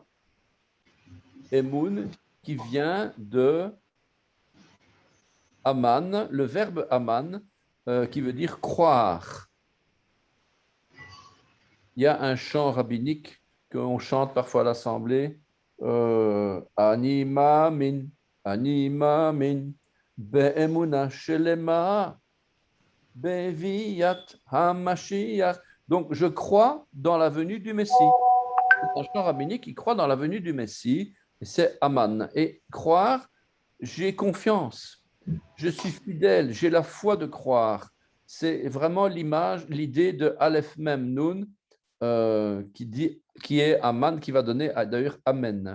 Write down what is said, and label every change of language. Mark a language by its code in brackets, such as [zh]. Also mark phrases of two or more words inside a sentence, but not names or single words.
[fr] Emoun, qui vient de Aman, le verbe Aman, qui veut dire croire. Il y a un chant rabbinique qu'on chante parfois à l'Assemblée. [he] Anima min, Anima min, Be'emuna shelema, Be'viyat HaMashiach. [fr] Donc, je crois dans la venue du Messie. C'est un chant rabbinique qui croit dans la venue du Messie, et c'est Aman. Et croire, j'ai confiance, je suis fidèle, j'ai la foi de croire. C'est vraiment l'image, l'idée de Aleph Mem Nun, qui est Aman, qui va donner d'ailleurs Amen.